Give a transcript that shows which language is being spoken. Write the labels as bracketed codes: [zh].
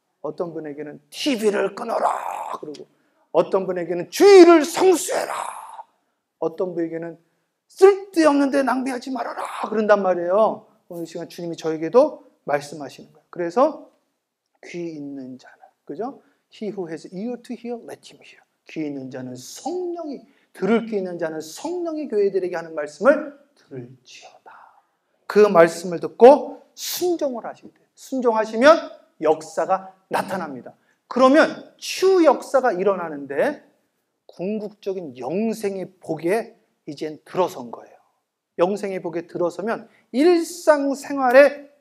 [ko] 어떤 분에게는 TV를 끊어라 그러고 어떤 분에게는 주의를 성수해라. 어떤 분에게는 쓸데없는 데 낭비하지 말아라 그런단 말이에요. 오늘 시간 주님이 저에게도 말씀하시는 거예요. 그래서 귀 있는 자는, 그죠? [en] He who has ear to hear, let him hear. [ko] 귀 있는 자는 성령이, 들을 귀 있는 자는 성령이 교회들에게 하는 말씀을 들을지어다. 그 말씀을 듣고 순종을 하셔야 돼요. 순종하시면 역사가 나타납니다. 그러면 치유 역사가 일어나는데 궁극적인 영생의 복에 이젠 들어선 거예요. 영생의 복에 들어서면 일상생활에